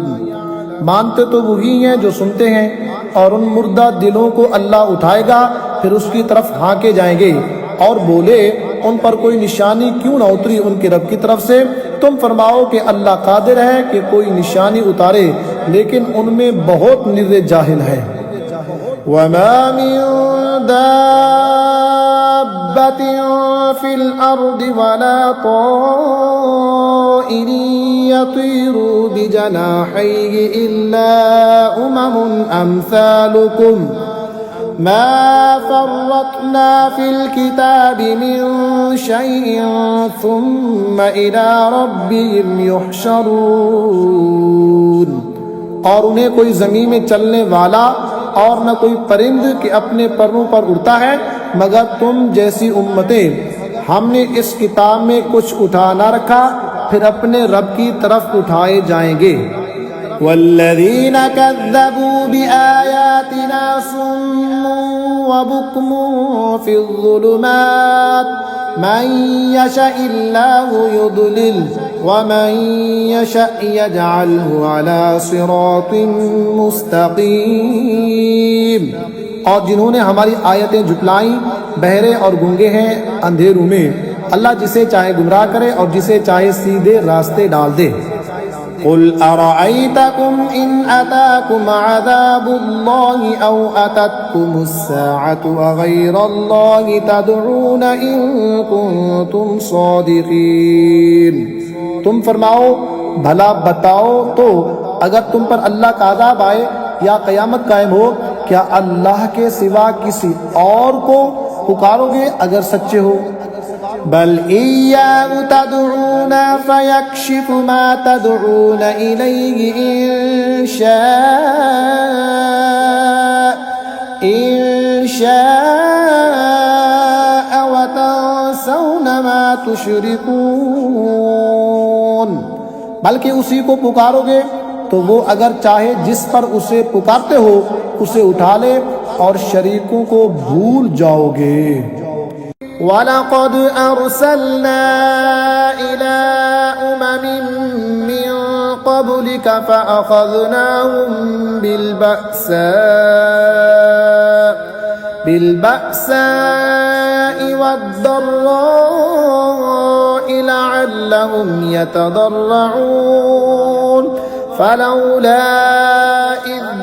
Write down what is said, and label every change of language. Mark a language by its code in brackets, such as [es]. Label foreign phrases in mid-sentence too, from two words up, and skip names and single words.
[ur] مانتے تو وہی ہیں جو سنتے ہیں، اور ان مردہ دلوں کو اللہ اٹھائے گا، پھر اس کی طرف ہانکے جائیں گے اور بولے ان پر کوئی نشانی کیوں نہ اتری ان کے رب کی طرف سے. تم فرماؤ کہ اللہ قادر ہے کہ کوئی نشانی اتارے، لیکن ان میں بہت نرے جاہل ہے. [ar] وما من دابة في الأرض ولا طائر يطير بجناحيه إلا أمم أمثالكم ما فرطنا في الكتاب من شيء ثم إلى ربهم يحشرون. [ur] اور انہیں کوئی زمین میں چلنے والا اور نہ کوئی پرند کہ اپنے پروں پر اڑتا ہے مگر تم جیسی امتیں. ہم نے اس کتاب میں کچھ اٹھا نہ رکھا، پھر اپنے رب کی طرف اٹھائے جائیں گے. [ar] والذين كذبوا بآياتنا صم وبكم في الظلمات من يشإ الله يضلل ومن يشأ يجعله على صراط مستقيم. [ur] اور جنہوں نے ہماری آیتیں جھٹلائی بہرے اور گونگے ہیں اندھیروں میں، اللہ جسے چاہے گمراہ کرے اور جسے چاہے سیدھے راستے ڈال دے. [ar] قل أرأيتكم إن أتاكم عذاب الله أو أتتكم الساعة أغير الله تدعون إن كنتم صادقين. [ur] تم فرماؤ بھلا بتاؤ تو اگر تم پر اللہ کا عذاب آئے یا قیامت قائم ہو، کیا اللہ کے سوا کسی اور کو پکارو گے اگر سچے ہو? [ar] بل إياه تدعون فيكشف ما تدعون إليه إن شاء وتنسون ما تشركون. [ur] بلکہ اسی کو پکارو گے تو وہ اگر چاہے جس پر اسے پکارتے ہو اسے اٹھا لے اور شریکوں کو بھول جاؤ گے. [ar] ولقد أرسلنا إلى أمم من قبلك فأخذناهم بالبأساء والضراء لعلهم يتضرعون فلولا إذ